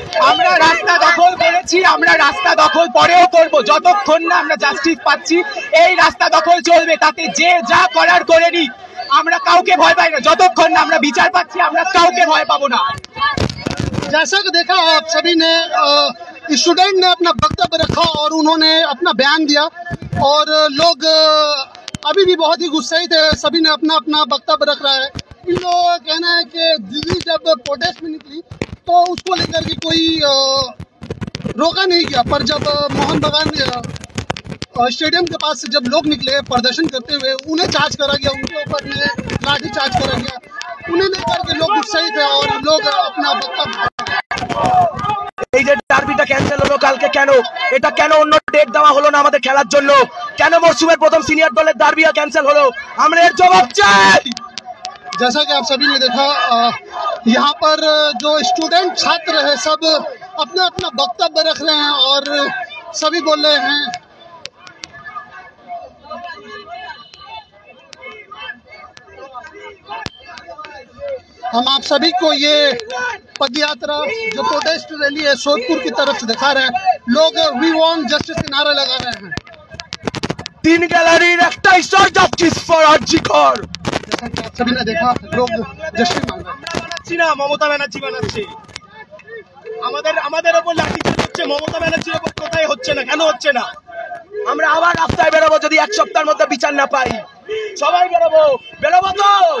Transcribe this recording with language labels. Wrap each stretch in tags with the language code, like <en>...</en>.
<bn>আমরা রাস্তা দখল করেছি, আমরা রাস্তা দখল পরেও করব, যতক্ষণ না আমরা জাস্টিস পাচ্ছি এই রাস্তা দখল চলবে। তাতে যে যা করার করে নি, আমরা কাউকে ভয় পাই না। যতক্ষণ না আমরা বিচার পাচ্ছি, আমরা কাউকে ভয় পাবো না।</bn> <hi>जैसा कि देखा आप सभी ने, स्टूडेंट ने अपना वक्तव्य रखा और उन्होंने अपना बयान दिया, और लोग अभी भी बहुत ही गुस्साई थे। सभी ने अपना अपना वक्तव्य रख रहा है। इन लोगों का कहना है कि दिल्ली जब प्रोटेस्ट में निकली तो उसको लेकर के कोई रोका नहीं गया, पर जब मोहन बागान स्टेडियम के पास से जब लोग निकले प्रदर्शन करते हुए, उन्हें चार्ज करा गया, उनके ऊपर में लाठी चार्ज करा गया। उन्हें लेकर के लोग उत्साहित है और लोग अपना वक्तव्य।</hi> <bn>এই যে ডার্বিটা ক্যান্সেল হলো কালকে, কেন? এটা কেন অন্য ডেট দেওয়া হলো না আমাদের খেলার জন্য? কেন মরসুমের প্রথম সিনিয়র দলের ডার্বি ক্যান্সেল হলো? আমরা এর জবাব চাই।</bn> <hi>जैसा कि आप सभी ने देखा, यहाँ पर जो स्टूडेंट छात्र है सब अपना अपना वक्तव्य रख रहे हैं और सभी बोल रहे हैं। हम आप सभी को ये पदयात्रा जो प्रोटेस्ट रैली है सोदपुर की तरफ से दिखा रहे हैं। लोग</hi> <en>we want justice</en> <hi>के नारे लगा रहे हैं।</hi> <bn>3 গ্যালারির একটাই স্টার, জাস্টিস ফর আরজিকর।</bn> <hi>जैसा कि आप सभी ने देखा, लोग जस्टिस मांग रहे हैं।</hi> <bn>না, মমতা ব্যানার্জি বানাচ্ছে। আমাদের ওপর লাঠিচার্জ হচ্ছে, মমতা ব্যানার্জির ওপর কোথায় হচ্ছে না, কেন হচ্ছে না? আমরা আবার রাস্তায় বেরোবো যদি এক সপ্তাহের মধ্যে বিচার না পাই। সবাই বেরোবো তো।</bn>